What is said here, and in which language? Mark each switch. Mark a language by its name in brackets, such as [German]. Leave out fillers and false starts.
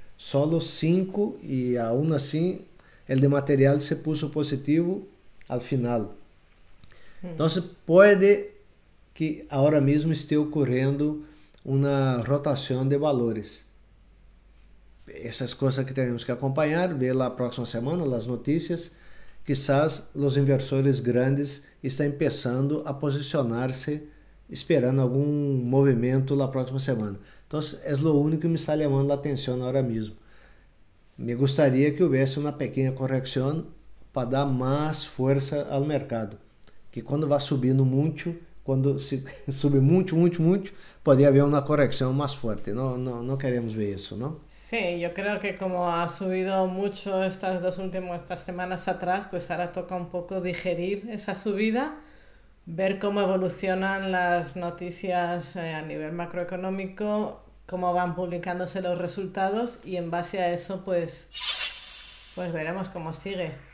[Spanish] Solo 5 e aún assim, el de material se puso positivo al final. [Portuguese] Então, pode que agora mesmo esteja ocorrendo uma rotação de valores. Essas coisas que temos que acompanhar, ver lá a próxima semana, as notícias. [Spanish] Quizás [Portuguese] os inversores grandes estão começando a posicionar-se, esperando algum movimento na próxima semana. Então, é o único que me está chamando a atenção agora mesmo. Me gostaria que houvesse uma pequena correção para dar mais força ao mercado. Que quando vai subindo muito, quando [Spanish] sube [Portuguese] muito, pode haver uma correção mais forte. Não queremos ver isso, não? [Spanish] Sí, yo creo que como ha subido mucho estas semanas atrás, pues ahora toca un poco digerir esa subida, ver cómo evolucionan las noticias a nivel macroeconómico, cómo van publicándose los resultados y en base a eso pues veremos cómo sigue.